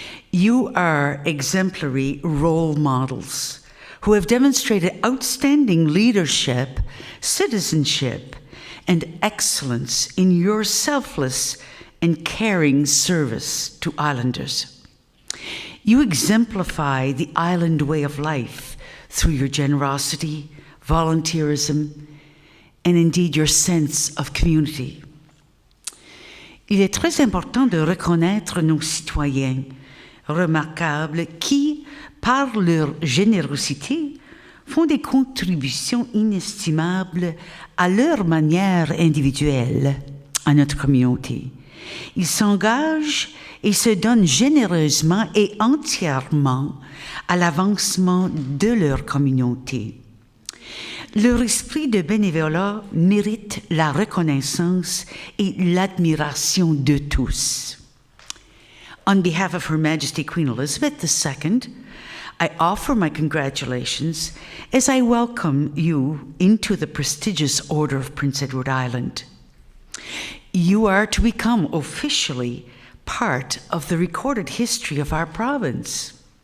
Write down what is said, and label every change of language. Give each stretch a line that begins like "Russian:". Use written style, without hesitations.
English: You are exemplary role models who have demonstrated outstanding leadership, citizenship, and excellence in your selfless and caring service to islanders. You exemplify the island way of life through your generosity, volunteerism, and indeed your sense of community.
French: Il est très important de reconnaître nos citoyens remarquables qui, par leur générosité, font des contributions inestimables à leur manière individuelle à notre communauté. Ils s'engagent et se donnent généreusement et entièrement à l'avancement de leur communauté. Leur esprit de bénévolat mérite la reconnaissance et l'admiration de tous.
English: On behalf of Her Majesty Queen Elizabeth II, I offer my congratulations as I welcome you into the prestigious Order of Prince Edward Island. You are to become officially part of the recorded history of our province.